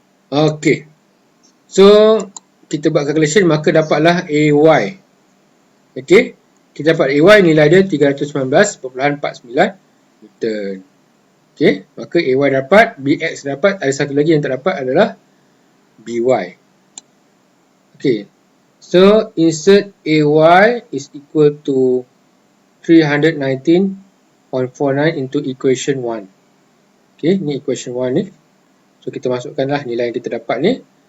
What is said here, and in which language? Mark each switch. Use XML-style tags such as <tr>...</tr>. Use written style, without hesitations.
<ms>Okey. So kita buat calculation, maka dapatlah AY. Okey. Kita dapat AY nilai dia 319.49 Newton. Okey. Maka AY dapat, BX dapat, ada satu lagi yang tak dapat adalah BY. Okay.</ms> <en>So, insert AY is equal to 319.49 into equation 1.</en> <ms>Okay, ni equation 1 ni. So, kita masukkanlah nilai yang kita dapat ni.</ms>